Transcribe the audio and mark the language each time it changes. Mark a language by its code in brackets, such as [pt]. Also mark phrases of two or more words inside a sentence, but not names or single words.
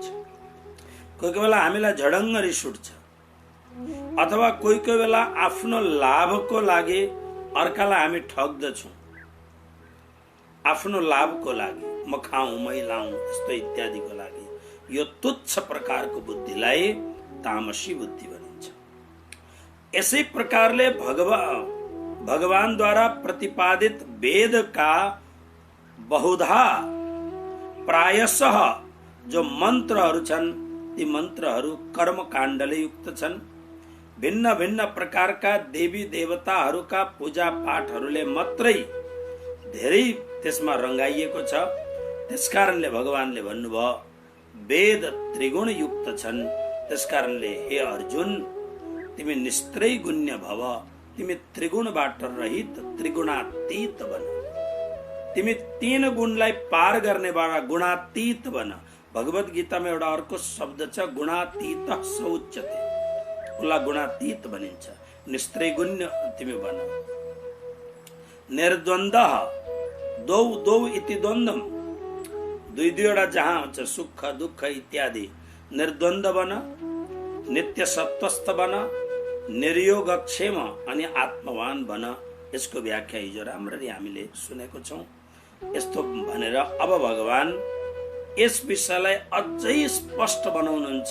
[ne] कोही कोही बेला हामीलाई झडङ्ग रिस उठ्छ, अथवा कोही कोही बेला आफ्नो लाभको लागि अर्कालाई हामी ठग्दछौँ, आफ्नो लाभको लागि, म खाऊँ, मै लाऊँ, यस्तो इत्यादिको लागि, यो तुच्छ प्रकारको बुद्धिलाई तामसी बुद्धि भनिन्छ। यसै प्रकारले भगवानद्वारा प्रतिपादित वेद का बहुधा प्रायशः जो मन्त्रहरू छन्, ती मन्त्रहरू कर्मकाण्डले युक्त छन्। भिन्न भिन्न प्रकारका देवी देवताहरूका पूजा पाठहरूले मात्रै धेरै त्यसमा रङ्गाइएको छ। त्यसकारणले भगवानले भन्नुभयो वेद त्रिगुण युक्त छन्। त्यसकारणले हे अर्जुन, तिमी [sa] निस्त्रैगुण्य भव, [ne] तिमी त्रिगुणबाट रहित त्रिगुणातीत बन, तिमी तीन गुणलाई पार गर्नेबाट गुणातीत बन। भगवत गीतामा एउटा अर्को शब्द छ [sa] गुणातीत सौच्यते, [ne] उसलाई गुणातीत भनिन्छ। निस्त्रैगुण्य तिमी बन। [sa] निर्द्वन्द्वः द्वौ द्वौ इति द्वन्द्वम, [ne] दुई दुईवटा जहाँ हुन्छ सुख दुःख इत्यादि, निर्द्वन्द्व बन, नित्य सत्वस्थ बन, निर्योगक्षेम अनि आत्मवान बन। यसको व्याख्या हिजो राम्ररी हामीले सुनेको छौँ। यस्तो भनेर अब भगवान यस विषयलाई अझै स्पष्ट बनाउनुहुन्छ।